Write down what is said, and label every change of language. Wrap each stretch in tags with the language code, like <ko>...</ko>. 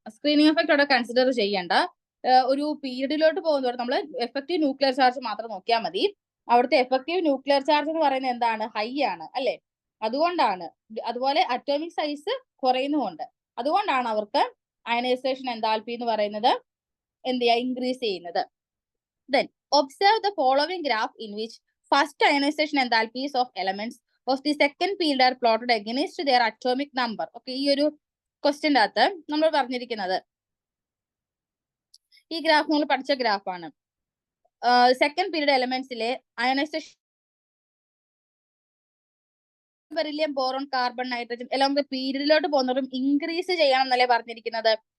<ml>Screening effect അവിടെ consider ചെയ്യേണ്ട. ഒരു പീരിയഡിലോട്ട് പോകുന്നതോടെ നമ്മൾ എഫക്റ്റീവ് ന്യൂക്ലിയർ ചാർജ് മാത്രം നോക്കിയാൽ മതി. അവിടുത്തെ എഫക്റ്റീവ് ന്യൂക്ലിയർ ചാർജ് എന്ന് പറയുന്നത് എന്താണ്? ഹൈ ആണ്, അല്ലെ? അതുകൊണ്ടാണ്. അതുപോലെ അറ്റോമിക് സൈസ് കുറയുന്നുമുണ്ട്. അതുകൊണ്ടാണ് അവർക്ക് അയനൈസേഷൻ എൻതാൽപ്പി എന്ന് പറയുന്നത് എന്ത് ചെയ്യുക? ഇൻക്രീസ് ചെയ്യുന്നത്.</ml> <en>Then observe the following graph in which first ionization enthalpies of elements of the second period are plotted against their atomic number.</en> <ml>Okay, ഈ ഒരു ക്വസ്റ്റ്യൻ്റെ അകത്ത് നമ്മൾ പറഞ്ഞിരിക്കുന്നത് ഈ ഗ്രാഫ് നമ്മൾ പഠിച്ച ഗ്രാഫാണ്. Second period എലമെന്റ്സിലെ ionisation beryllium, boron, carbon, nitrogen എല്ലാം പീരീഡിലോട്ട് പോകുന്നതും ഇൻക്രീസ് ചെയ്യണം എന്നല്ലേ പറഞ്ഞിരിക്കുന്നത്.</ml>